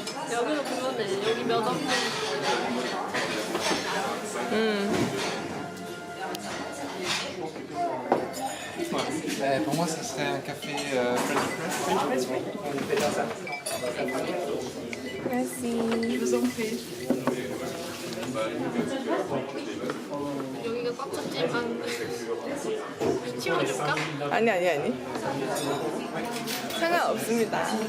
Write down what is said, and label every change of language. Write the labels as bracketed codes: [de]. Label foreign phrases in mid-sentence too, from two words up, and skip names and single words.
[ko] 여기로 보면 돼. 여기 몇 원? [fr] Pour moi, ça serait un café [en] French press. [ko] 여기가 꽉 찼지만 치워줄까? 아니. 상관없습니다.